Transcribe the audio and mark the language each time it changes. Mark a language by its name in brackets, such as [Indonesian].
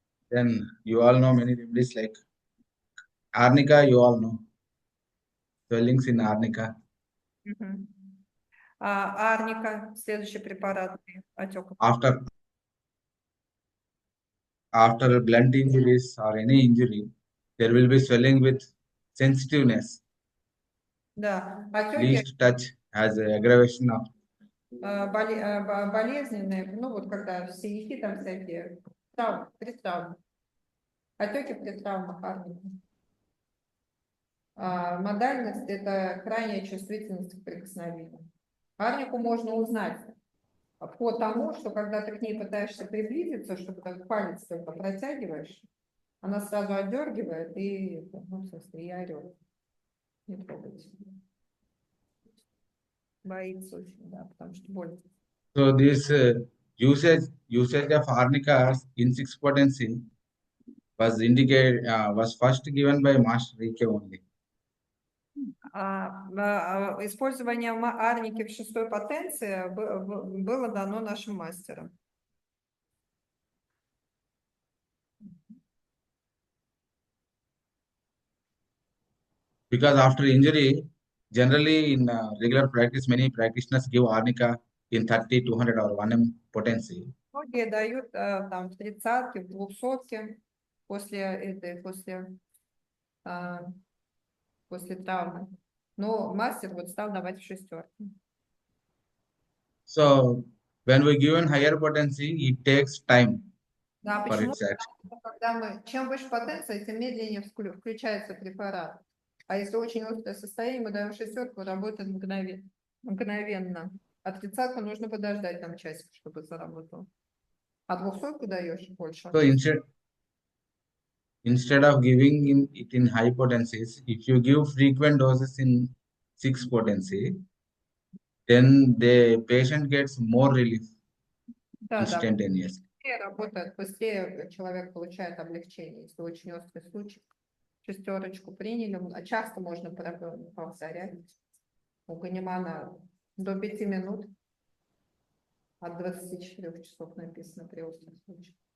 [English] Then you all know many remedies like arnica, you all know. Swellings in arnica. [Russian] Арника, следующий препарат при отеках. [English] After blunt injuries or any injury, there will be swelling with sensitiveness. [Russian] Да, отеки [English] Least touch has aggravation of. [Russian] болезненные, ну вот когда синяки там всякие, при травмах. Отеки при травмах арника. Модальность – это крайняя чувствительность к прикосновению. Арнику можно узнать по тому, что когда ты к ней пытаешься приблизиться, чтобы как палец только протягиваешь, она сразу отдергивает и, и орет. Не трогайте. Боится очень, да, потому что больно. [English] So this usage of arnica in 6 potency, was first given by Master Rike only. [Russian] Использование арники в шестой потенции было дано нашим мастерам. [English] Because after injury, generally in regular practice, many practitioners give arnica in 30, 200 or 1M potency. [Russian] Многие дают там в 30-ке, в 200-ке после травмы. Но мастер вот стал давать в шестерке. [English] So when we give in higher potency, it takes time [Russian] Да, [English] for [Russian] почему? [English] its action. [Russian] Когда чем выше потенция, тем медленнее включается препарат. А если очень острое состояние, мы даем шестерку, работает мгновенно. А 30-ку нужно подождать там часик, чтобы заработал. А 200-ку даешь больше. [English] So instead of giving it in high potencies, if you give frequent doses in 6 potency, then the patient gets more relief [Russian] Да, [English] instantaneously. [Russian] работает быстрее, человек получает облегчение. Если очень острый случай, шестерочку приняли, а часто можно повторять. У Ганимана до 5 минут от 24 часов написано при острых случаях.